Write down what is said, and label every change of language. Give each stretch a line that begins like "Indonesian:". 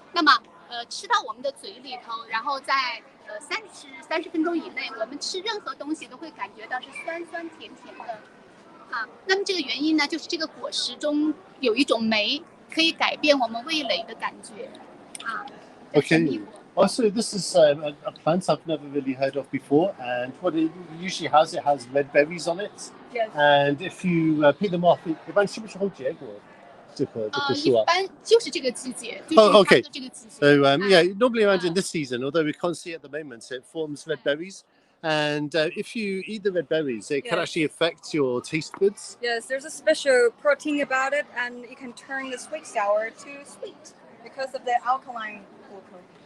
Chinese: 那么吃到我们的嘴里头，然后在30分钟以内，我们吃任何东西都会感觉到是酸酸甜甜的。啊，那么这个原因呢，就是这个果实中有一种酶，可以改变我们味蕾的感觉。啊，神秘果。
English: Also, this is a plant I've never really heard of before, and what it usually has, it has red berries on it. Yes. And if you pick them off,
Chinese: 一般是不是会结果？这棵树啊？一般就是这个季节，就是差不多这个季节。
English: So yeah, normally around in this season, although we can't see it at the moment, it forms red berries. And if you eat the red berries, it can actually affect your taste buds. Yes, there's a special protein about it, and it can turn the sweet sour to sweet because of the alkaline glucose.